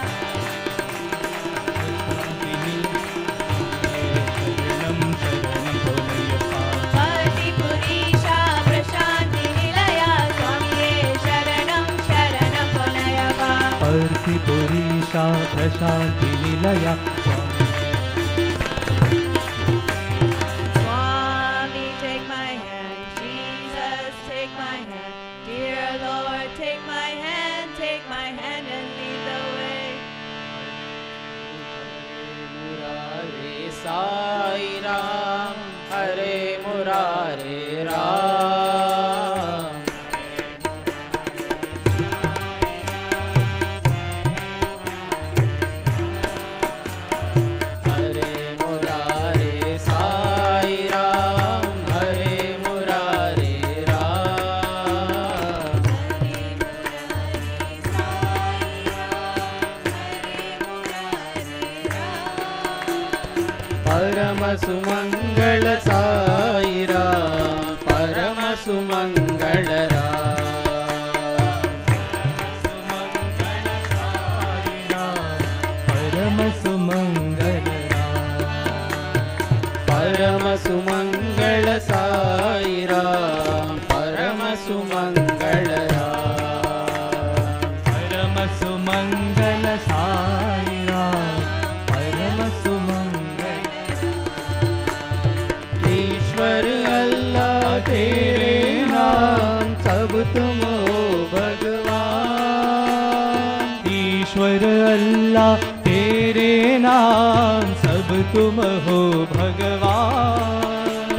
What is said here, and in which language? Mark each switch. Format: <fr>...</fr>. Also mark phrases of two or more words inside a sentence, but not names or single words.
<sa>Bharti Purisha Prashanti Nilaya, Swamiye Sharanam, Sharanam Ponayappa. Parthi Purisha Prashanti Nilaya.</sa> <en>Swami, take my hand. Jesus, take my hand. Dear Lord, take my hand and lead the way.</en> <sa>Murare Sai Ram, Hare Murare Ram. Hare Murare Sai Ram, Hare Murare Ram. परम सुमंगल साई राम, परम सुमंगल परम सुमंगल परम सुमंगल साई राम, परम सुमंगल परम सुमंगल साई राम, परम सुमंगल।</sa> <hi>ईश्वर अल्लाह तेरे नाम सब तुम हो भगवान। ईश्वर अल्लाह तेरे नाम सब तुम हो भगवान।</hi>